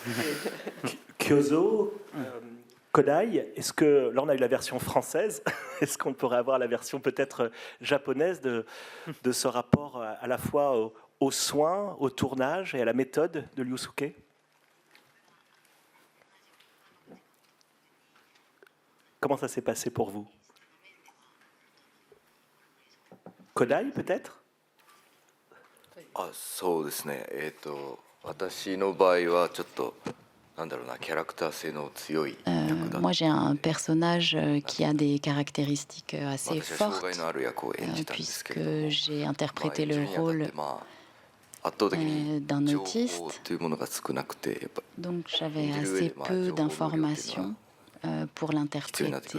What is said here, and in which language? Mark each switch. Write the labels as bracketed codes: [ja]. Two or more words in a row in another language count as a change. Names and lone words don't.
[fr] Kyozo, Kodai, est-ce que, là on a eu la version française, est-ce qu'on pourrait avoir la version peut-être japonaise de ce rapport à la fois aux soins, au tournage et à la méthode de Yusuke? Comment ça s'est passé pour vous? Kodai, peut-être? [ja] そうですね。私の場合はちょっとなんだろうな、キャラクター性の強い役だ。 [fr] Moi, j'ai un personnage qui a des caractéristiques assez fortes, puisque j'ai interprété le rôle d'un autiste. Donc, j'avais assez peu d'informations pour l'interpréter.